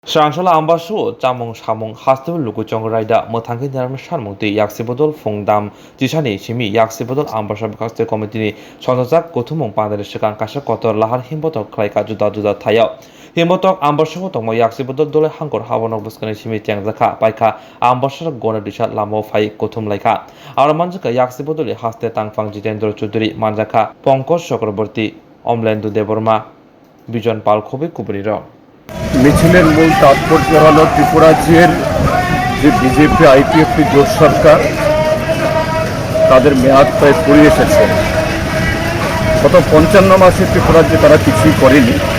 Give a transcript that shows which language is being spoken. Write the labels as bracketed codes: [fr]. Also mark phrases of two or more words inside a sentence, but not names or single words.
[trp] Srangshala ambasu chamung samung hastu lugu chongraida mothangi daram sharmungti yaksibodol fungdam jisani simi yaksibodol ambasa bikaste komitini sonjak gothumung pandare sekang kasa kotor lahar himbotok khlaika juda juda thayao himbotok ambasu tongmo yaksibodol dole hangkor hawanok buskani simi tengjaka paika ambasar gona disha lamo phai gothum laika ar manjaka yaksibodoli haste tangfang jitendra chuduri manjaka পঙ্কজ চক্রবর্তী অমলেন্দু দেববর্মা বিজন পাল খুবই কুবরির [bn] মিছিলের মূল তাৎপর্য হল ত্রিপুরাজ্যের যে বিজেপি আইপিএফটি জোট সরকার তাদের মেয়াদ প্রায় ফুরিয়ে এসেছে। গত ৫৫ মাসে ত্রিপুরাজ্যে তারা কিছুই করেনি।